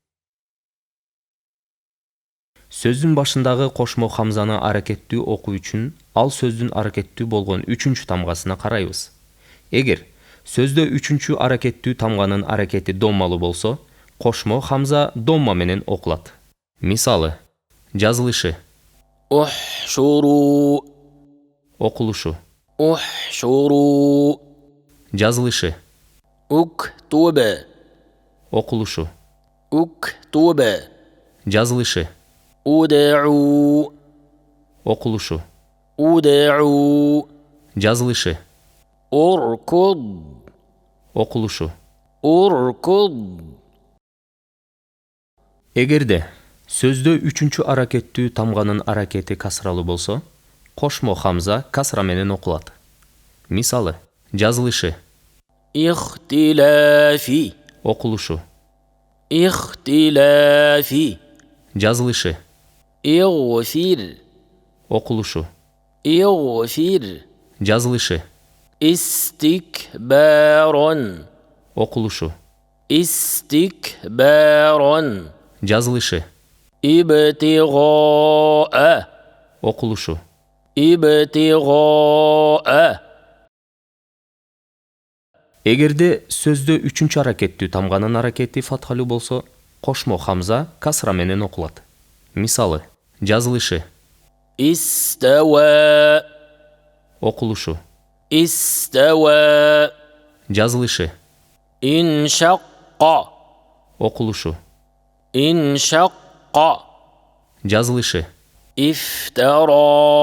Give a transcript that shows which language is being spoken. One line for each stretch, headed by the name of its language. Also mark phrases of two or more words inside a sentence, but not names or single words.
Kyrgyz: Сөздүн башындагы кошмо хамзаны аракеттүү окуу үчүн ал сөздүн аракеттүү болгон үчүнчү тамгасына карайбыз. Эгер сөздө үчүнчү аракеттүү тамганын аракети доммалуу болсо, кошмо хамза домма менен окулат. Мисалы: жазылышы,
Arabic: احشروا
Kyrgyz: окулушу,
Arabic: احشروا
Kyrgyz: жазылышы,
Arabic: اكتب
Kyrgyz: окулушу,
Arabic: اكتب
Kyrgyz: жазылышы,
Arabic: ادعوا
Kyrgyz: окулушу,
Arabic: ادعوا
Kyrgyz: жазылышы,
Arabic: اركض
Kyrgyz: окулушу.
Arabic: اركض
Kyrgyz: Эгерде сөздө үчүнчү аракеттүү тамганын аракети касралуу болсо, кошмо хамза касра менен окулат. Мисалы: жазылышы,
Arabic: اختلافي
Kyrgyz: окулушу,
Arabic: اختلافي
Kyrgyz: жазылышы,
Arabic: اغفر
Kyrgyz: окулушу,
Arabic: اغفر
Kyrgyz: жазылышы,
Arabic: استكبارا
Kyrgyz: окулушу,
Arabic: استكبارا
Kyrgyz: жазылышы,
Arabic: ابتغاء
Kyrgyz: окулушу.
Arabic: ابتغاء
Kyrgyz: Эгерде сөздө үчүнчү аракеттүү тамганын аракети фатхалуу болсо, кошмо хамза касра менен окулат. Мисалы: жазылышы,
Arabic: استوى
Kyrgyz: окулушу,
Arabic: استوى
Kyrgyz: жазылышы,
Arabic: انشق
Kyrgyz: окулушу,
Arabic: انشق
Kyrgyz: жазылышы,
Arabic: افترى